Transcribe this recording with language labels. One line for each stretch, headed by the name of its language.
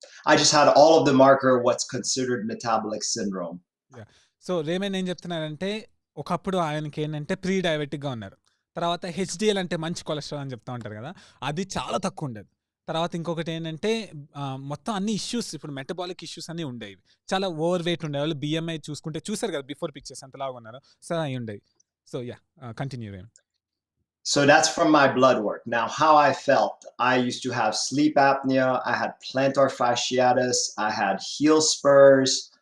English: I just had all of the marker what's considered metabolic syndrome.
Telugu: So Raymond ఏం చెప్తున్నారంటే, ఒకప్పుడు ఆయనకి ఏంటంటే ప్రీ డయాబెటిక్గా ఉన్నారు. తర్వాత హెచ్డిఎల్ అంటే మంచి కొలెస్ట్రాల్ అని చెప్తా ఉంటారు కదా, అది చాలా తక్కువ ఉండేది. తర్వాత ఇంకొకటి ఏంటంటే మొత్తం అన్ని ఇష్యూస్, ఇప్పుడు మెటబాలిక్ ఇష్యూస్ అన్నీ ఉండేవి. చాలా ఓవర్ వెయిట్ ఉండేవాళ్ళు. బిఎంఐ చూసుకుంటే చూసారు కదా బిఫోర్ పిక్చర్స్ ఎంత లాగా ఉన్నారు. సో అవి ఉండేవి. So continue Raymond.
English: So that's from my blood work. Now, how I felt, I used to have sleep apnea. I had plantar fasciitis. I had heel spurs.